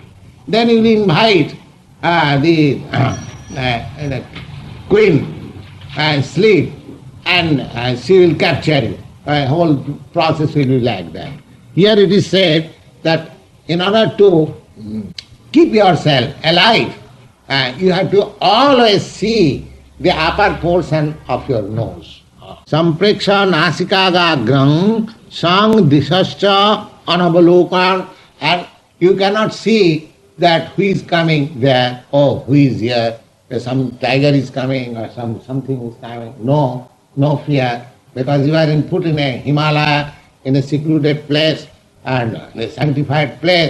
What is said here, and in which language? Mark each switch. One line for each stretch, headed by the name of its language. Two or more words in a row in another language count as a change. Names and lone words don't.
English: Then you will invite the queen and sleep, and she will capture you. The whole process will be like that. Here it is said that in order to keep yourself alive You have to always see the upper portion of your nose.
Sanskrit: Sampreksha nasikaga sang disascha anavalokan,
English: and you cannot see that who is coming there, oh, who is here, some tiger is coming or something is coming. No fear, because you are put in a Himalaya, in a secluded place and a sanctified place.